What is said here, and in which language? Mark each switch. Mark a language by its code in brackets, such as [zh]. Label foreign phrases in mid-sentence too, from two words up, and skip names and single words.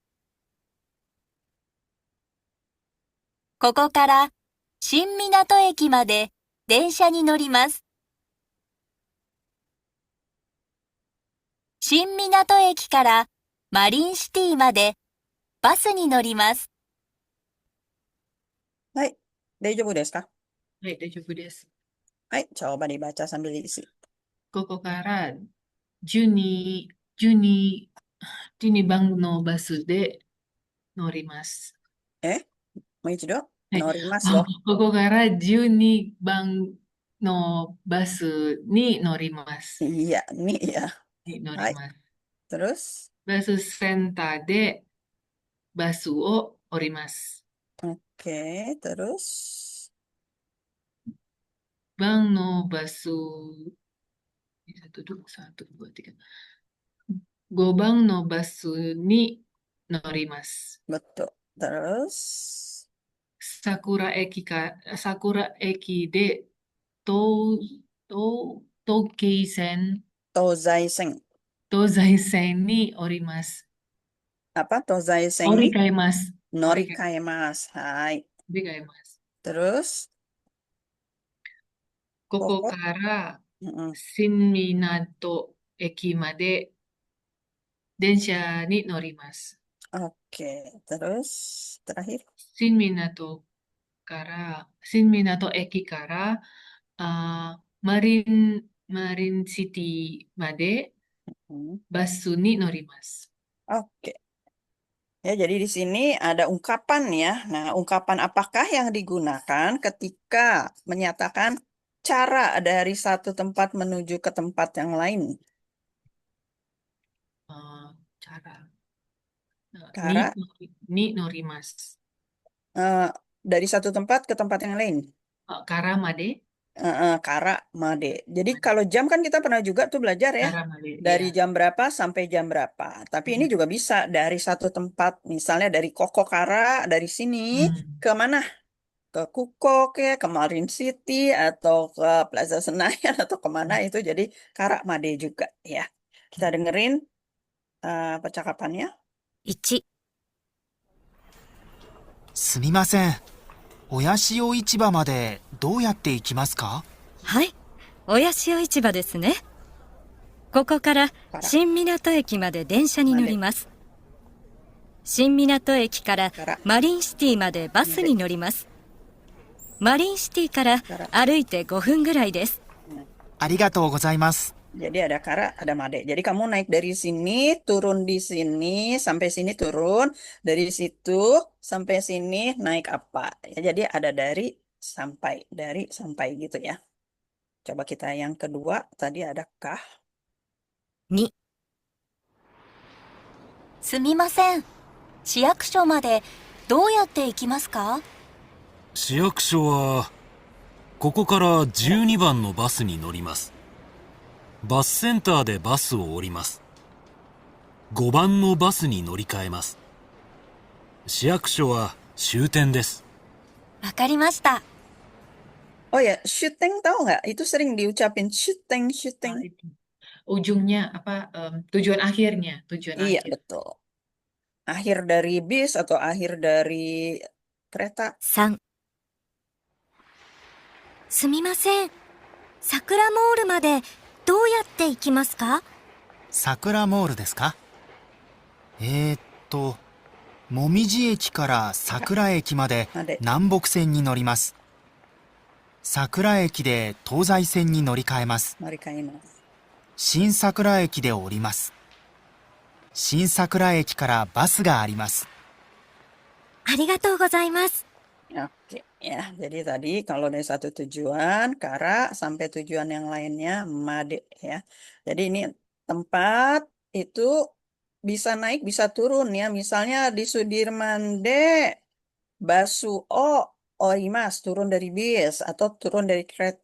[ja] ここから新港駅まで電車に乗ります。新港駅からマリンシティまでバスに乗ります。はい、大丈夫ですか? Baik, 大丈夫です. [id] Hai, coba dibaca sambil diisi. [ja] ここから12番のバスで乗ります。もう一度、はい乗りますよ。ここから12番のバスに乗ります。 [id] Iya, nih ya. [ja] 乗ります。 [id] Terus, [ja] バスセンターでバスを降ります。 [id] oke, terus. [ja] 番のバス、1、2、3、4、5、5番のバスに乗ります。 [id] Betul. Terus, [ja] 桜駅で東京線、 Tozaisen. 東西線に降ります。 [id] Apa? Tozaisen [ja] 乗り ni 換えます。 norikaemasu. Hai. 乗り換えます。 [id] Terus, [ja] ここから mm-mm. 新港駅まで電車に乗ります。 [id] Oke, terus terakhir. [ja] 新港駅から、マリンシティまで バスに乗ります。 [id] Oke. Ya, jadi di sini ada ungkapan ya. Nah, ungkapan apakah yang digunakan ketika menyatakan cara dari satu tempat menuju ke tempat yang lain? Cara. Cara. [ja] に乗ります. [id] Dari satu tempat ke tempat yang lain. [ja] から まで. から まで. [id] Jadi kalau jam kan kita pernah juga tuh belajar ya. [ja] から まで, [id] Dari ya. jam berapa sampai jam berapa. Tapi ini juga bisa dari satu tempat. Misalnya dari Kokokara, dari sini ke mana? Ke Kukok ya, ke Marine City, atau ke Plaza Senayan, atau kemana itu. Jadi [ja] から まで [id] juga ya. Kita dengerin percakapannya. [ja] 1、すみません。親潮市場までどうやって行きますか？はい、親潮市場ですね。ここから新港駅まで電車に乗ります。新港駅からマリンシティまでバスに乗ります。マリンシティから歩いて5分ぐらいです。ありがとうございます。 [id] Jadi ada kara, ada made. Jadi kamu naik dari sini, turun di sini, sampai sini turun. Dari situ sampai sini naik apa? Ya, jadi ada dari sampai gitu ya. Coba kita yang kedua. Tadi ada kah? [ja] 2、すみません。市役所までどうやって行きますか？市役所はここから12番のバスに乗ります。バスセンターでバスを降ります。5番のバスに乗り換えます。市役所は終点です。わかりました。 [id] Oh ya, syuting tahu nggak? Itu sering diucapin syuting. Ujungnya apa? Tujuan akhirnya. Iya, betul. Akhir dari bis atau akhir dari kereta. [ja] 3、すみません。桜モールまでどうやって行きますか？桜モールですか？もみじ駅から桜駅まで南北線に乗ります。桜駅で東西線に乗り換えます。新桜駅で降ります。新桜駅からバスがあります。ありがとうございます。 [id] Oke. Ya, jadi tadi kalau dari satu tujuan, Kara, sampai tujuan yang lainnya, Made, ya. Jadi ini tempat itu bisa naik, bisa turun, ya. Misalnya di Sudirman D, [ja] バスを降ります, [id] turun dari bis atau turun dari kereta.